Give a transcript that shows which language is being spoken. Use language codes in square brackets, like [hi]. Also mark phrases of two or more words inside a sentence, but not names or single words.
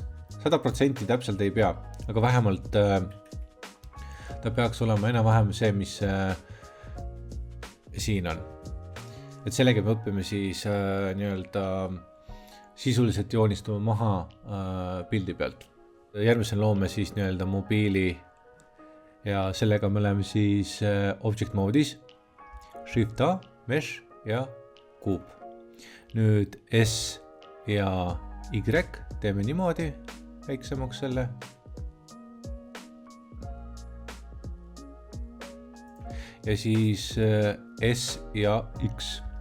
[et] 100% täpselt ei pea, aga vähemalt ta peaks olema enam-vähem see, mis siin on. Et sellega me õppime siis nii-öelda sisuliselt joonistuma maha pildi pealt. Järgmisel loome siis nii-öelda mobiili ja sellega me oleme siis [en] object mode'is, [et] shift A, mesh ja kuub. Nüüd S ja Y teeme niimoodi väiksemaks selle. Ja siis S ja X.